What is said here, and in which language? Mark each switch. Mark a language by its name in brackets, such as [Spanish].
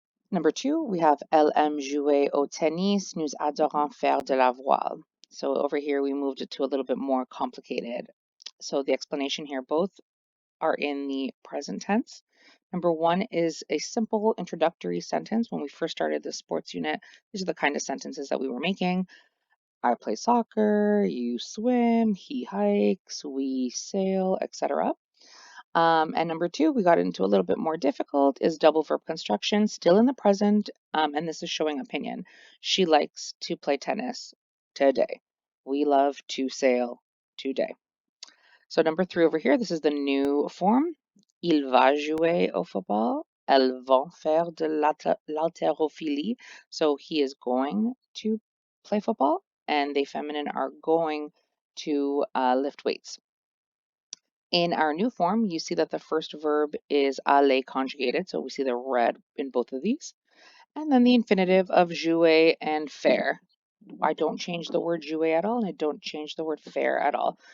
[English] Number two, we have [French] elle aime jouer au tennis, nous adorons faire de la voile. [English] So over here, we moved it to a little bit more complicated. So the explanation here, both are in the present tense. Number one is a simple introductory sentence. When we first started the sports unit, these are the kind of sentences that we were making. I play soccer, you swim, he hikes, we sail, etc. And number two, we got into a little bit more difficult, is double verb construction, still in the present, and this is showing opinion. She likes to play tennis today. We love to sail today. So number three over here, this is the new form. [French] Il va jouer au football. Elles vont faire de l'haltérophilie. [English] So he is going to play football, and they feminine are going to lift weights. In our new form, you see that the first verb is aller conjugated, so we see the red in both of these. And then the infinitive of jouer and faire. I don't change the word jouer at all, and I don't change the word faire at all.